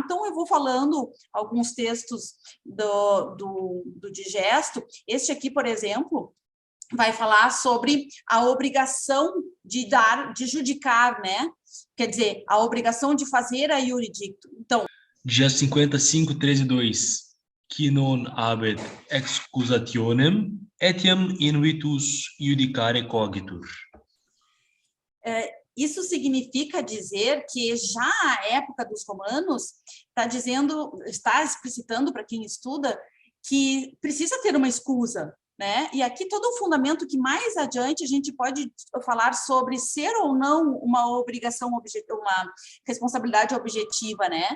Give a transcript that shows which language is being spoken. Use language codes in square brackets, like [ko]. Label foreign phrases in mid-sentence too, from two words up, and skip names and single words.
[pt] Então, eu vou falando alguns textos do digesto. Este aqui, por exemplo, vai falar sobre a obrigação de judicar, né? Quer dizer, a obrigação de fazer a iuridicto. Então, dia 55.13.2. [la] Qui non habet excusationem, etiam invitus judicare cogitur. [pt] Isso significa dizer que já a época dos romanos está explicitando para quem estuda que precisa ter uma escusa, né? E aqui todo o fundamento que mais adiante a gente pode falar sobre ser ou não uma obrigação objetiva, uma responsabilidade objetiva, né?